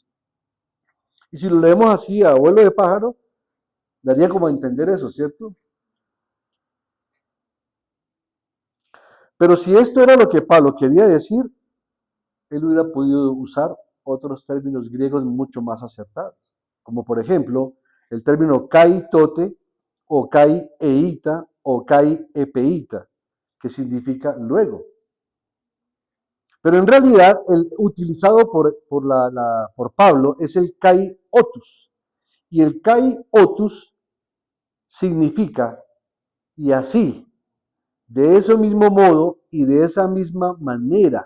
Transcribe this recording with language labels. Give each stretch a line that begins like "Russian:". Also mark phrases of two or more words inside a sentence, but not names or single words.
Spanish: Y si lo leemos así a vuelo de pájaro, daría como a entender eso, ¿cierto? Pero si esto era lo que Pablo quería decir, él hubiera podido usar otros términos griegos mucho más acertados, como por ejemplo el término
Greek: καὶ τότε
Spanish: o
Greek: καὶ εἶτα
Spanish: o
Greek: καὶ ἔπειτα,
Spanish: que significa luego. Pero en realidad el utilizado por Pablo es el
Greek: καὶ οὕτως,
Spanish: y el
Greek: καὶ οὕτως
Spanish: significa y así, de ese mismo modo y de esa misma manera.